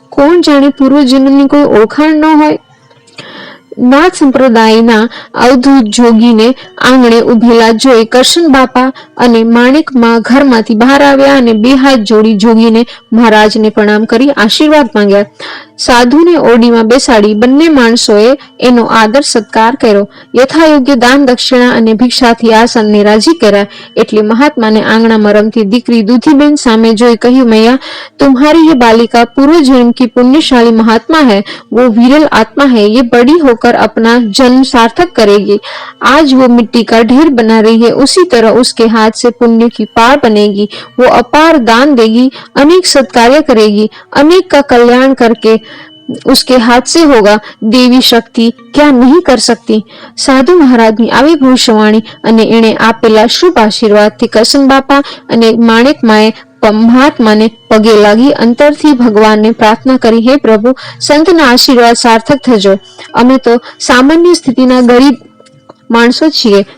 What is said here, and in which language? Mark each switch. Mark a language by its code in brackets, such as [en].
[gu] કોણ જાણે પૂર્વજન્મની કોઈ ઓળખાણ ન હોય. નાથ સંપ્રદાયના અવધૂત જોગીને આંગણે ઉભેલા જોઈ કરશન બાપા અને માણેકમાં ઘરમાંથી બહાર આવ્યા અને 2 હાથ જોડી જોગીને મહારાજને પ્રણામ કરી આશીર્વાદ માંગ્યા. સાધુને ઓરડીમાં બેસાડી બંને માણસોએ એનો આદર સત્કાર કર્યો. યથાયોગ્ય દાન દક્ષિણા અને ભિક્ષાથી આ સંતને રાજી કર્યા. એટલે મહાત્માને આંગણામાં રમતી દીકરી દૂધીબેન સામે જોઈ કહ્યું, [hi] मैया तुम्हारी ये बालिका पूर्व जन्म की पुण्यशाली महात्मा है. वो विरल आत्मा है. ये बड़ी होकर अपना जन्म सार्थक करेगी. आज वो मिट्टी का ढेर बना रही है, उसी तरह उसके हाथ से पुण्य की पार बनेगी. वो अपार दान देगी, अनेक सत्कार्य करेगी, अनेक का कल्याण करके उसके हाथ से होगा. देवी शक्ति क्या नहीं कर सकती. [gu] साधु महाराजની આવી ભવિષ્યવાણી અને એણે આપેલા શુભ આશીર્વાદથી કરશન બાપા અને માણેક માએ મહાત્માને પગે લાગી અંતરથી ભગવાનને પ્રાર્થના કરી, હે પ્રભુ, સંતના આશીર્વાદ સાર્થક થજો. અમે તો સામાન્ય સ્થિતિના ગરીબ માણસો છીએ.